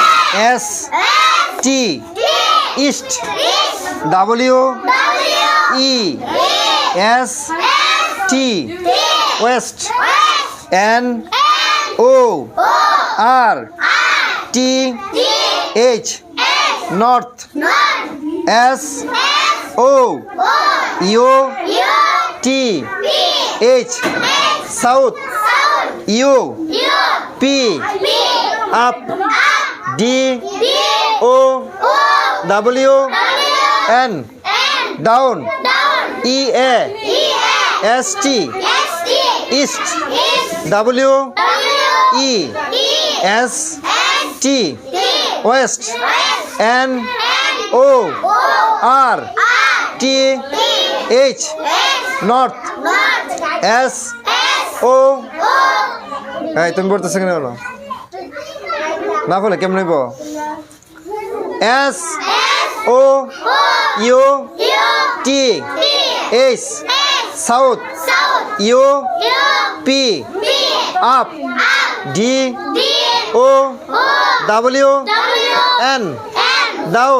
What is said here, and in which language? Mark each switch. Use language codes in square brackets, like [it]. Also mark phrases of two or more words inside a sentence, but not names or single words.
[en] S T east W E S T west N O R T H north S O U T H south U P up D O W N down E A S T east W E S T west N O R T H north S O [bn] এই তুমি পড়তেছ কেন বলো না বলে কেমন হইব [en] S O U T H south U P up D O W N down